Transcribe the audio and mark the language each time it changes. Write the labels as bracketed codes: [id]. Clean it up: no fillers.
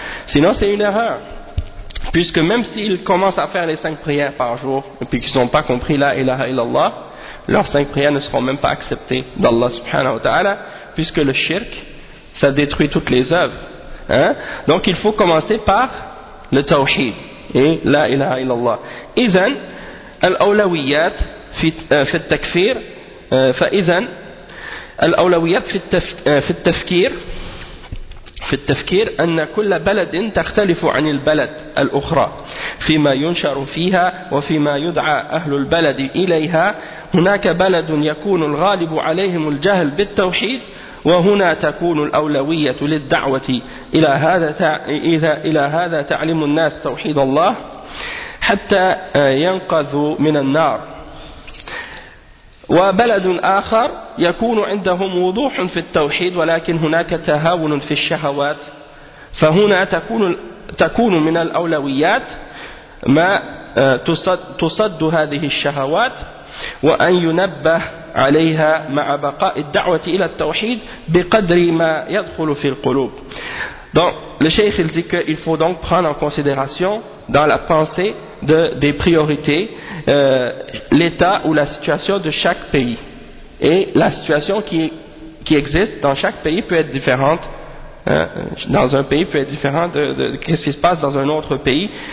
[fr] Sinon c'est une erreur, puisque même s'ils commencent à faire les 5 prières par jour et puis qu'ils n'ont pas compris la ilaha illallah, leurs 5 prières ne seront même pas acceptées d'Allah subhanahu wa ta'ala, puisque le shirk ça détruit toutes les œuvres. Hein? Donc il faut commencer par le tawhid et la ilaha illallah. [ar] Izan الأولويات في التكفير، فإذا الأولويات في التفكير، في التفكير أن كل بلد تختلف عن البلد الأخرى فيما ينشر فيها وفيما يدعى أهل البلد إليها. هناك بلد يكون الغالب عليهم الجهل بالتوحيد، وهنا تكون الأولوية للدعوة إلى هذا، تعلم الناس توحيد الله حتى ينقذ من النار. وبلد آخر يكون عندهم وضوح في التوحيد ولكن هناك تهاون في الشهوات، فهنا تكون من الأولويات ما تصد هذه الشهوات وأن ينبه عليها مع بقاء الدعوة إلى التوحيد بقدر ما يدخل في القلوب. [fr] Donc, le cheikh il dit qu'il faut donc prendre en considération dans la pensée des priorités l'état ou la situation de chaque pays. Et la situation qui existe dans chaque pays peut être différente. Dans un pays peut être différente de ce qui se passe dans un autre pays.